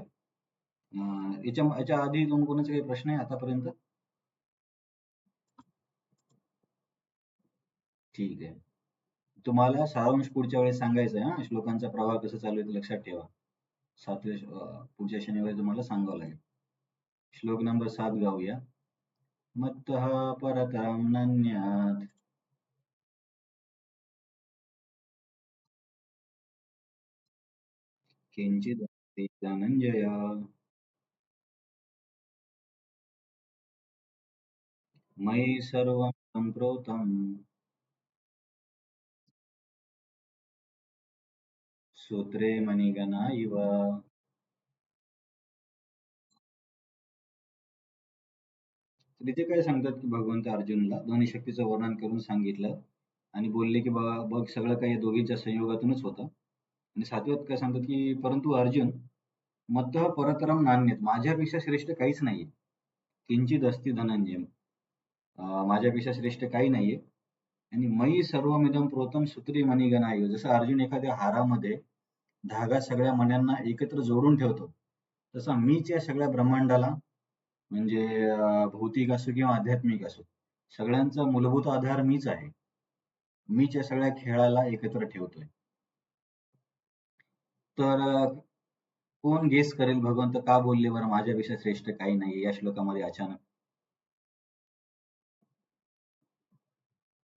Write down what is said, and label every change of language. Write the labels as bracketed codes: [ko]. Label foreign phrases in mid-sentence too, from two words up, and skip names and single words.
[mr] याच्या आधी कोणाचे काही प्रश्न आहे आतापर्यंत? ठीक आहे. तुम्हाला सारांश पुढच्या वेळेस सांगायचं आहे. हा, श्लोकांचा प्रवाह कसा चालू आहे ते लक्षात ठेवा. पुढच्या शनिवारी तुम्हाला सांगावं लागेल. श्लोक नंबर 7 गाऊया. [sa] मत्तः परतरं नान्यात् किंचिदस्ति धनञ्जय मयि सर्वं सम्प्रोतं सूत्रे मणिगणा इव. [mr] तर इथे काय सांगतात की भगवंत अर्जुनला दोन्ही शक्तीचं वर्णन करून सांगितलं आणि बोलले की बघ सगळं काही या दोघींच्या संयोगातूनच होतं. आणि 7व्यात काय सांगतात की परंतु अर्जुन, [sa] मत्तः परतरम नान्यत्, [mr] माझ्यापेक्षा श्रेष्ठ काहीच नाहीये. [sa] किंचित अस्ति धनंजय, [mr] माझ्यापेक्षा श्रेष्ठ काही नाहीये. [sa] आणि मयी सर्वमिदं प्रोतं सूत्री मणिगणा इव. [mr] जसं अर्जुन एखाद्या हारामध्ये धागा सगळ्या मण्यांना एकत्र जोडून ठेवतो, तसा मीच या सगळ्या ब्रह्मांडाला, म्हणजे भौतिक असो किंवा आध्यात्मिक असो, सगळ्यांचा मूलभूत आधार मीच आहे. मीच या सगळ्या खेळाला एकत्र ठेवतोय. तर कोण गेस करेल भगवंत का बोलले बरं माझ्यापेक्षा श्रेष्ठ काही नाही या श्लोकामध्ये अचानक?